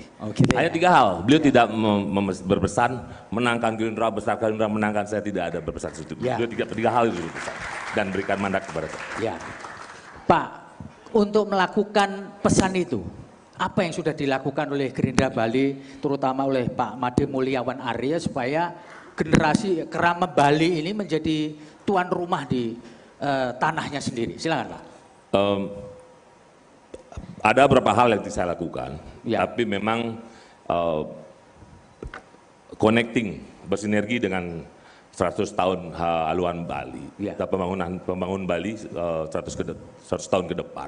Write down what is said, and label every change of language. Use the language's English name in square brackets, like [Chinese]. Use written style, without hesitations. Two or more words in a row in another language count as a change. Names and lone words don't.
[Indonesian] Gitu hanya 3 hal. Beliau tidak berpesan menangkan Gerindra, besarkan Gerindra, menangkan saya, tidak ada berpesan itu. Beliau 3 hal itu berpesan dan berikan mandat kepada saya. Ya. Pak, untuk melakukan pesan itu, apa yang sudah dilakukan oleh Gerindra Bali, terutama oleh Pak Made Mulyawan Arya, supaya generasi Kerama Bali ini menjadi tuan rumah di tanahnya sendiri? Silakan Pak. Ada beberapa hal yang saya lakukan, tapi memang connecting, bersinergi dengan 100 tahun haluan Bali, pembangunan Bali 100 tahun ke depan.